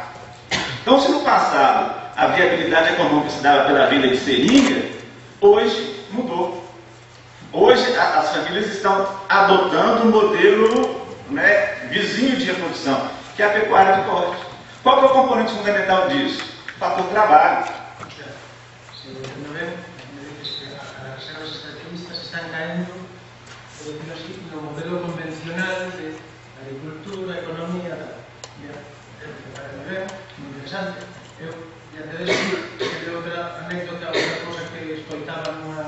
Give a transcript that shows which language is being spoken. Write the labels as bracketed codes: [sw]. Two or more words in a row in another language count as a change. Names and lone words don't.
[pt] Então, se no passado a viabilidade econômica se dava pela venda de seringa, hoje mudou. Hoje as famílias estão adotando um modelo vizinho de reprodução, que é a pecuária de corte. Qual que é o componente fundamental disso? O fator trabalho. [gl] As reservas extractivistas están caendo, [es] por decirlo así, [gl] no modelo convencional de agricultura, economía, para ver, [es] muy interesante. [gl] Eu, diante de eso, de outra anécdota, outra cosa que escoitaba nunha...